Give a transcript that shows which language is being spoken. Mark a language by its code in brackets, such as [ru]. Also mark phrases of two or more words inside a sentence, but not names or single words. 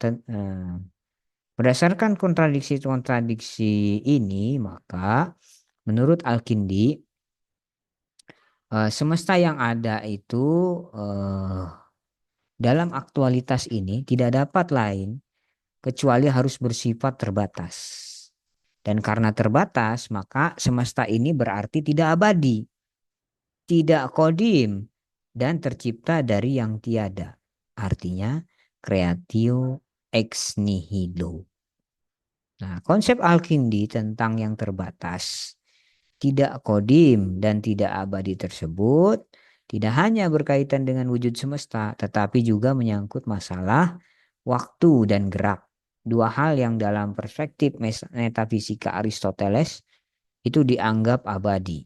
[id] Berdasarkan kontradiksi-kontradiksi ini, maka menurut Al-Kindi, semesta yang ada itu dalam aktualitas ini tidak dapat lain kecuali harus bersifat terbatas. Dan karena terbatas, maka semesta ini berarti tidak abadi, tidak kodim, dan tercipta dari yang tiada. Artinya, [la] creatio ex nihilo. [id] Nah, konsep Al-Kindi tentang yang terbatas, tidak kodim dan tidak abadi tersebut tidak hanya berkaitan dengan wujud semesta, tetapi juga menyangkut masalah waktu dan gerak. Dua hal yang dalam perspektif metafisika Aristoteles itu dianggap abadi.